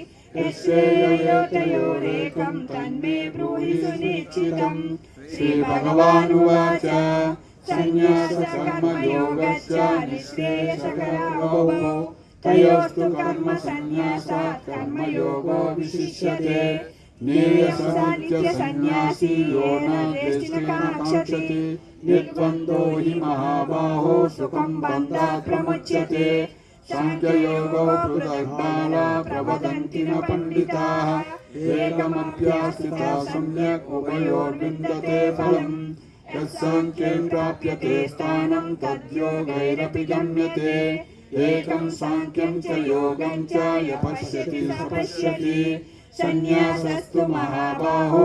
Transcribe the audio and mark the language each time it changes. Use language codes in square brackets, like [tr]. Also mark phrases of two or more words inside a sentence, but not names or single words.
[sa] यस्यैतयोरेकं तन्मे ब्रूहि सुनिश्चितं श्रीभगवानुवाच सन्न्यासकर्मयोगस्य निःश्रेयसकरौ तयोस्तु कर्मसन्न्यासात् कर्मयोगो विशिष्यते नित्यसन्न्यासी यो न द्वेष्टिकाङ्क्षति निर्द्वन्द्वो हि महाबाहो सुखं बन्धात् प्रमुच्यते సాంఖ్యయోగో పృథగ్బాలా ప్రవదంతి న పండితాః ఏకమప్యాశ్రితా సమ్యక్ ఉభయోర్విందతే ఫలం యస్సాంఖ్యే ప్రాప్యతే స్థానం తద్యోగైరపి గమ్యతే ఏకం సాంఖ్యం చ యోగం చ య పశ్యతి స పశ్యతి సన్యాసస్తు మహాబాహో